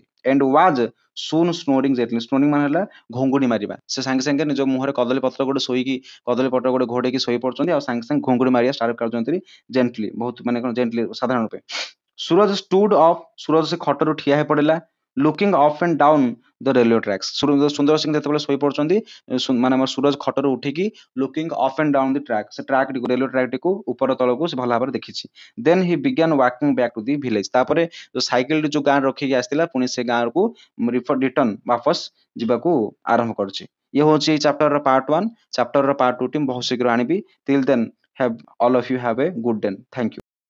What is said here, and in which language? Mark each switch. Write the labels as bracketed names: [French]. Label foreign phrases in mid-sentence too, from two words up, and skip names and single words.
[English] And was soon snoring gently. [Odia] Snoring ମାନେ ହେଲା ଘୁଙ୍ଗୁଡ଼ି ମାରିବା. ସେ ସାଙ୍ଗେ ସାଙ୍ଗେ ନିଜ ମୁହଁରେ କଦଳୀ ପତ୍ର ଗୋଟେ ଶୋଇକି, କଦଳୀ ପତ୍ର ଗୋଟେ ଘୋଡ଼େଇକି ଶୋଇ ପଡୁଛନ୍ତି ଆଉ ସାଙ୍ଗେ ସାଙ୍ଗେ ଘୁଙ୍ଗୁଡ଼ି ମାରିବା ଷ୍ଟାର୍ଟ କରୁଛନ୍ତି ଜେଣ୍ଟଲି, ବହୁତ ମାନେ କ'ଣ ଜେଣ୍ଟଲି, ସାଧାରଣ ରୂପେ. [English] ସୁରଜ stood up. [Odia] ସୁରଜ ସେ ଖଟରୁ ଠିଆ ହେଇ ପଡ଼ିଲା. [English] Looking up and down the railway tracks. [Odia] ସୁନ୍ଦର ସିଂ ଯେତେବେଳେ ଶୋଇ ପଡୁଛନ୍ତି, ମାନେ ଆମର ସୁରଜ ଖଟରୁ ଉଠିକି [English] looking up and down the track, [Odia] ସେ ଟ୍ରାକ୍ ଟିକୁ, ରେଲୱେ ଟ୍ରାକ୍ ଟିକୁ ଉପର ତଳକୁ ସେ ଭଲ ଭାବରେ ଦେଖିଛି. [English] Then he began walking back to the village. [Odia] ତାପରେ ଯୋଉ ସାଇକେଲଟି ଯୋଉ ଗାଁରେ ରଖିକି ଆସିଥିଲା, ପୁଣି ସେ ଗାଁକୁ ରିଟର୍ନ ବାପସ ଯିବାକୁ ଆରମ୍ଭ କରୁଛି. ଇଏ ହଉଛି ଏଇ ଚାପ୍ଟରର ପାର୍ଟ 1. ଚାପ୍ଟରର ପାର୍ଟ 2 ଟି ମୁଁ ବହୁତ ଶୀଘ୍ର ଆଣିବି. [English] Till then, have all of you have a good day. Thank you.